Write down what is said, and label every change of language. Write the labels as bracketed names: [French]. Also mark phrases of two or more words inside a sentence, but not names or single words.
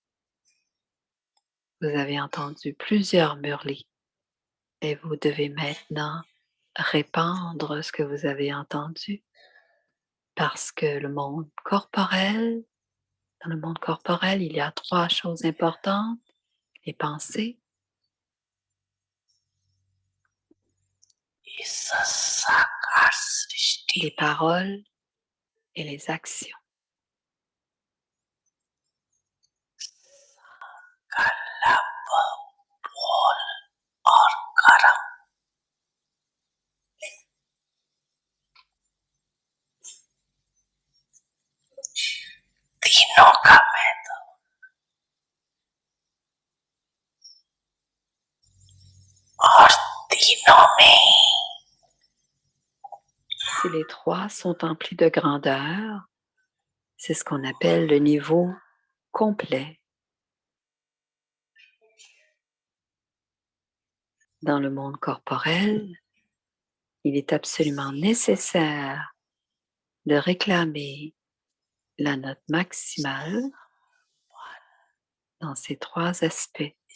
[French] Vous avez entendu plusieurs murlis et vous devez maintenant répandre ce que vous avez entendu parce que dans le monde corporel, il y a 3 choses importantes: les pensées, [Hindi] इस साकार सृष्टि [French] les paroles et les actions. [Hindi] का लब बोल और कर्म तीनों का महत्व और तीनों में [French] Si les 3 sont emplis de grandeur, c'est ce qu'on appelle le niveau complet. Dans le monde corporel, il est absolument nécessaire de réclamer la note maximale dans ces 3 aspects.